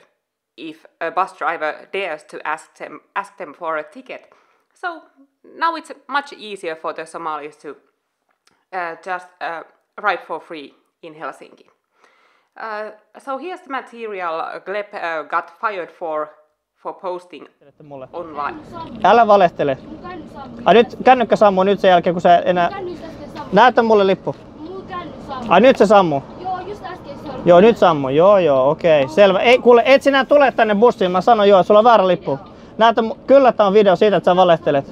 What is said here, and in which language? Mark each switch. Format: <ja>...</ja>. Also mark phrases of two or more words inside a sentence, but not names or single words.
<en>If a bus driver dares to ask them for a ticket. So now it's much easier for the Somalis to just ride for free in Helsinki. So here's the material Gleb got fired for posting online.</en> <fi>Älä valehtele. Nyt kännykkä sammuu nyt sen jälkeen, kun sä enää... Näytä mulle lippu. Nyt se sammuu. Joo, nyt sammuu. Joo, okei. Selvä. Ei, kuule, et sinä tule tänne bussiin. Mä sanon joo, sulla on väärä lippu. Kyllä tää on video siitä, että sä valehtelet.</fi>